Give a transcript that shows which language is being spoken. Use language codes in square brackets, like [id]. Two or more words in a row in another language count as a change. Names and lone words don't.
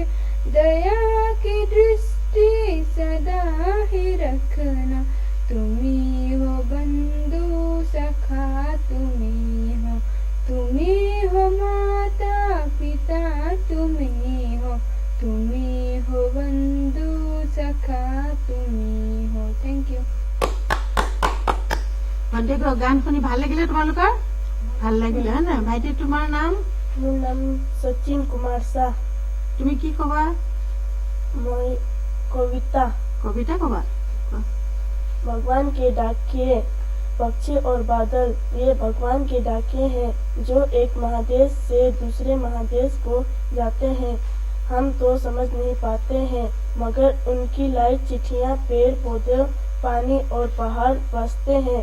[hi] दया की दृष्टि सदा ही रखना, तुम्ही हो बंधु सखा, तुम्ही हो माता पिता, तुम्ही हो बंधु सखा, [en] thank you. [as] ভণ্টি গান শুনি ভাল লাগিলে তোমালোকৰ? ভাল লাগিলে হয় না? ভাইটি তোমাৰ নাম? মোৰ নাম সচিন কুমাৰ শাহ। তুমি কি কবা? মই कविता कबा। [hi] भगवान के डाकिए पक्षी और बादल, ये भगवान के डाके हैं जो एक महादेश से दूसरे महादेश को जाते हैं। हम तो समझ नहीं पाते हैं, मगर उनकी लाई चिट्ठियाँ पेड़ पौधे पानी और पहाड़ बसते हैं।